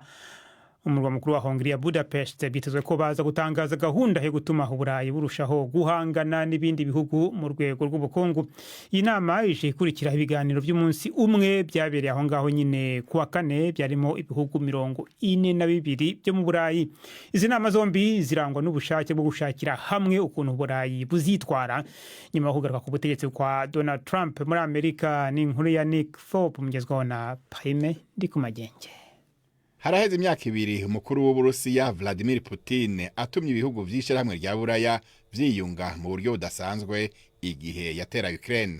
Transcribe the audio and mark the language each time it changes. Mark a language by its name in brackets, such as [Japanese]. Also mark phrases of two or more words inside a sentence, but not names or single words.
[Kinyarwanda] Umurwa mukuru wa Hongiriya Budapest bitezwe ko baza gutangaza gahunda yo gutuma Uburayi burushaho guhangana n'ibindi bihugu mu rwego rw'ubukungu. Iyi nama ije ikurikira ibiganiro by'umunsi umwe byabereye aho ngaho nyine kuwa kane, byarimo ibihugu 42 byo mu Burayi. Izi nama zombi zirangwa n'ubushake bwo gushakira hamwe ukuntu Uburayi buzitwara nyuma yo kugaruka ku butegetsi kwa Donald Trump muri Amerika. Ni inkuru ya Nick Thorpe mugezwaho na Prime Ndikumagenge. [Rundi] Haraheze imyaka 2 umukuru w'Uburusiya Vladimir Putin atumye ibihugu vy'ishyirahamwe rya Buraya vyiyunga mu buryo budasanzwe igihe yatera Ukraine.